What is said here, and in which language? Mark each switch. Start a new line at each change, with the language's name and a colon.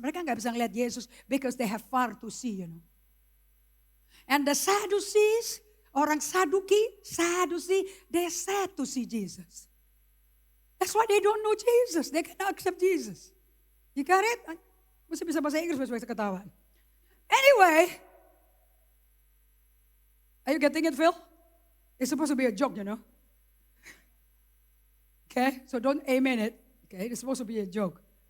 English: Mereka nggak bisa ngeliat Yesus because they have far to see, you know. And the Sadducees, orang Saduki, they said to see Jesus. That's why they don't know Jesus. They cannot accept Jesus. You got it?
Indonesian: Mesti bisa bahasa Inggris supaya ketahuan.
English: Anyway, are you getting it, Phil? It's supposed to be a joke, you know. Okay, so don't amen it. Okay, it's supposed to be a joke.